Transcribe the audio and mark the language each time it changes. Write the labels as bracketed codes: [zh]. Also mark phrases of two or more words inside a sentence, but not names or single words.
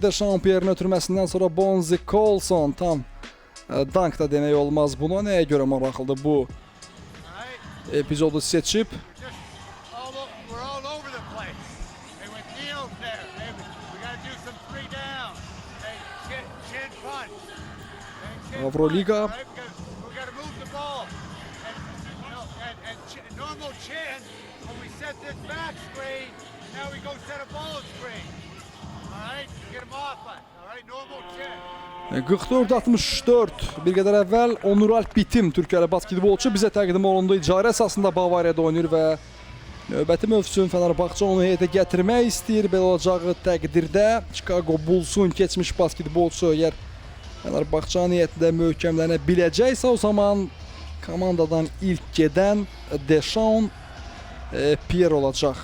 [az] Dechampierre'in ötürməsindən sonra Bonzi Colson tam dank da demək olmaz buna. Nəyə görə maraqlıdır bu epizodu seçib? Avroliga. [en] Now we go set a ball screen. All right, get him off it. All right, normal check. [az] 44-64 bir qədər əvvəl Onur Alp Bitim Türkiyəli basketbolçu bizə təqdim olundu. İcarə əsasında Bavariyada oynayır və növbəti mövsüm Fenerbahçe onu heyətə gətirmək istəyir. Belə olacağı təqdirdə Chicago Bulls'un keçmiş basketbolçu əgər Fenerbahçe niyyətində möhkəmlənə biləcəksə, o zaman komandadan ilk gedən Dechampierre Pierre olacaq.